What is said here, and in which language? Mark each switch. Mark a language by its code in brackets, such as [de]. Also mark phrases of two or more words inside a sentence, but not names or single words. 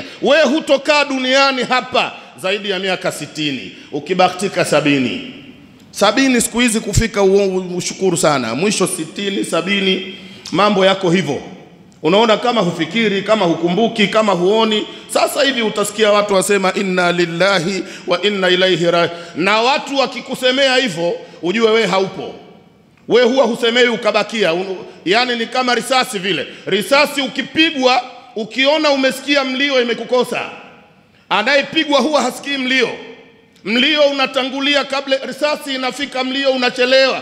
[sw] Wewe hutokaa duniani hapa zaidi ya miaka 60, ukibahatika 70 siku hizi kufika ushukuru sana. Mwisho 60, 70, mambo yako hivyo. Unaona kama hufikiri, kama hukumbuki, kama huoni. Sasa hivi utasikia watu wasema [ar] إنا لله وإنا إليه راجعون. [sw] Na watu wakikusemea hivyo, ujue we haupo. We huwa husemei ukabakia. Yani ni kama risasi vile. Risasi ukipigwa, ukiona umesikia mlio imekukosa. Anayepigwa huwa hasikii mlio. Mlio unatangulia kabla risasi inafika, mlio unachelewa.